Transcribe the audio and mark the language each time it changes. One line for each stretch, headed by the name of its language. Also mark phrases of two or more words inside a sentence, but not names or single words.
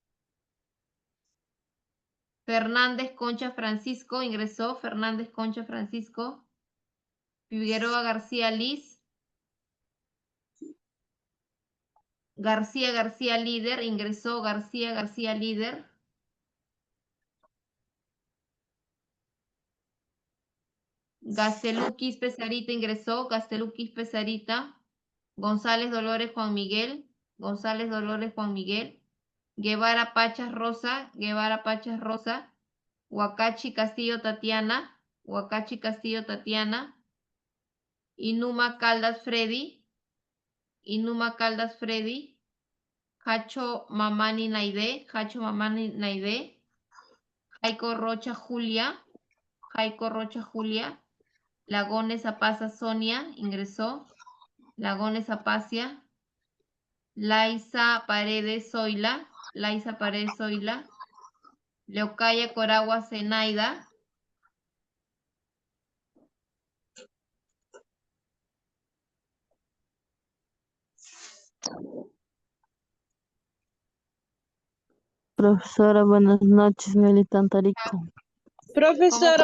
Spanish: Fernández Concha Francisco, ingresó. Fernández Concha Francisco. Figueroa García Liz. García García Líder, ingresó. García García Líder. Gastelukis Pesarita, ingresó. Gastelukis Pesarita. González Dolores Juan Miguel. González Dolores Juan Miguel. Guevara Pachas Rosa. Guevara Pachas Rosa. Huacachi Castillo Tatiana. Huacachi Castillo Tatiana. Inuma Caldas Freddy. Inuma Caldas Freddy. Hacho Mamani Naide. Hacho Mamani Naide. Jaico Rocha Julia. Jaico Rocha Julia. Lagones Apaza Sonia, ingresó. Lagones Apacia. Laisa Paredes Zoila. Laisa Paredes Zoila. Leocaya Coragua Zenaida. Profesora, buenas noches, Nelly Tantarico. Profesora,